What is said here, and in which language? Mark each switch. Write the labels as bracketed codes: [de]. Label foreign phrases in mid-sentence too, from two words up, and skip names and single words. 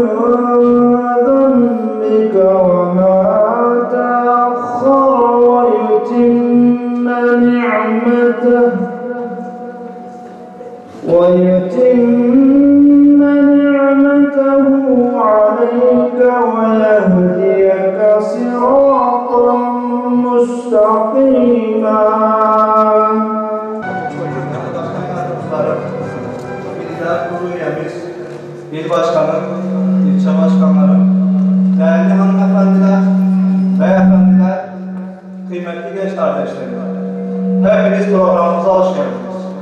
[ar] ذنبك وما تأخر ويتم نعمته عليك ويهديك صراطا مستقيما. [tr] İl başkanım, ilçe başkanlarım, değerli hanımefendiler, beyefendiler, kıymetli genç kardeşlerim, hepiniz programımıza hoş geldiniz.